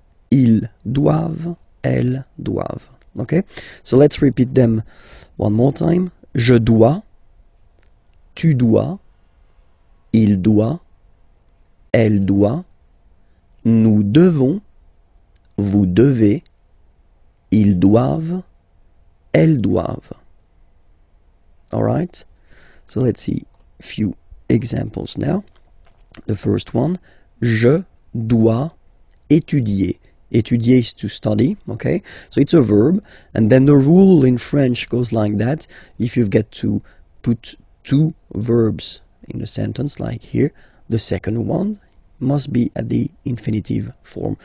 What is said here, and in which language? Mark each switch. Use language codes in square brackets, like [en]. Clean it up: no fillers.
[fr] Ils doivent, elles doivent. [en] Okay, so let's repeat them one more time. [fr] Je dois, tu dois, il doit, elle doit, nous devons, vous devez, ils doivent, elles doivent. [en] Alright, so let's see a few examples now. The first one, [fr] je dois étudier. [en] Étudier is to study, okay? So it's a verb, and then the rule in French goes like that. If you get to put two verbs in a sentence, like here, the second one must be at the infinitive form.